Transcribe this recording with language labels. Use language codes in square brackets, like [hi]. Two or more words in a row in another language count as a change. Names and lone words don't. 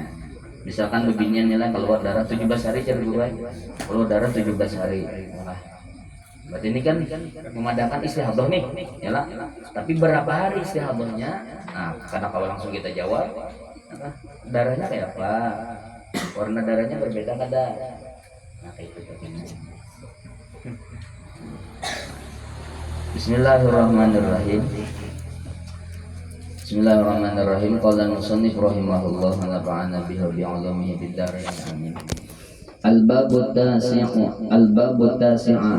[id] Misalkan beginian nilai keluar darah 17 hari cara dulu, keluar darah 17 hari. [bjn] Nah, berarti ini kan memadakan istihadah nih, ya lah. [id] Tapi berapa hari istihadahnya? Nah, karena kalau langsung kita jawab, darahnya kayak apa? [bjn] Warna darahnya berbeda kada? Nah, kayak itu. [ar] بسم الله الرحمن الرحيم. بسم الله الرحمن الرحيم قال المصنف رحمه الله ونفعنا به وبعلومه بالدارين آمين. الباب التاسع